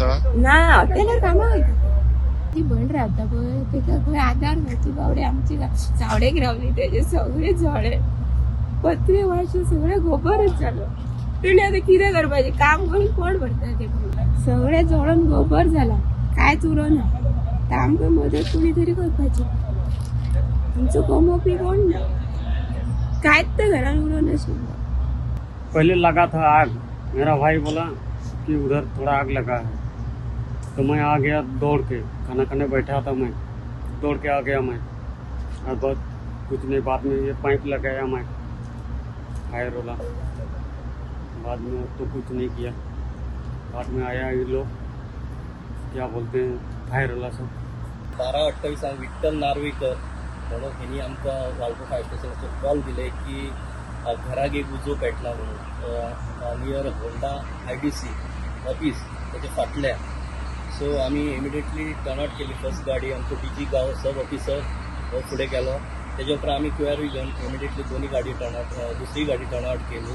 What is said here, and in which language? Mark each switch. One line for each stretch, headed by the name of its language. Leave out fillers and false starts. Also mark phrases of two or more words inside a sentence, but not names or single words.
Konkani: ना हॉटेलार कामाक वयता ती भयण रावता पळय तेका खंय आदार मेळची बावडे आमची चावडेक रावली तेजे सगळे जळे पत्रे वाशे सगळे गोबरच जालो. तिणे आता कितें करपाचें काम करून कोण भरता ते सगळे जळून गोबर जाला कांयच उरोना तर आमकां मदत कोणी तरी करपाची आमचो कमोवपी कोण ना कांयच तर घरान उरोनाशिल्लो.
Hindi: पहले लगा था आग मेरा भाई बोला कि उधर थोड़ा आग लगा है तो मैं आ गया दौड़ के खाना खाने बैठा था मैं दौड़ के आ गया मैं और बस कुछ नहीं बाद में ये पाइप लगाया मैं फायर वाला बाद में तो कुछ नहीं किया बाद में आया ये लोग क्या बोलते हैं फायर वाला सब
Konkani: 12:28 विठ्ठल नार्वेकर म्हणून ह्यांनी आमकां वाळपय फायर स्टेशनाचेर कॉल दिले की घराक एक उजो पेटला म्हणून नियर होंडा IDC ऑफिस त्याच्या फाटल्या. सो आमी
English: immediately turn out
Konkani: केली फर्स्ट गाडी आमचो DG गांव
English: sub officer
Konkani: हो फुडें गेलो तेजे उपरांत आमी क्युआरय घेवन इमिडिएटली दोन्ही गाडी
English: turn out
Konkani: दुसरी गाडी
English: turn out
Konkani: केली.